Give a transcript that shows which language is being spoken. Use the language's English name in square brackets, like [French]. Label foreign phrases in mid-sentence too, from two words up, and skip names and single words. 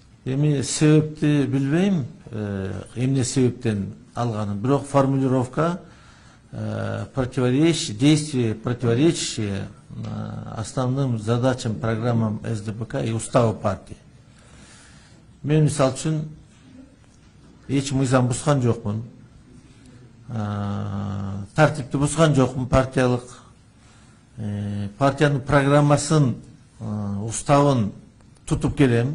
[Kyrgyz] Эми себепти билбейм, эмне себептен алганын, бирок [Russian] формулировка действия, противоречащие основным задачам, программам СДПК и уставу партии. [Kyrgyz] Мен, мисал үчүн, эч мыйзам бузган жокмун, тартипти бузган жокмун, партиянын программасын, уставын тутуп келем.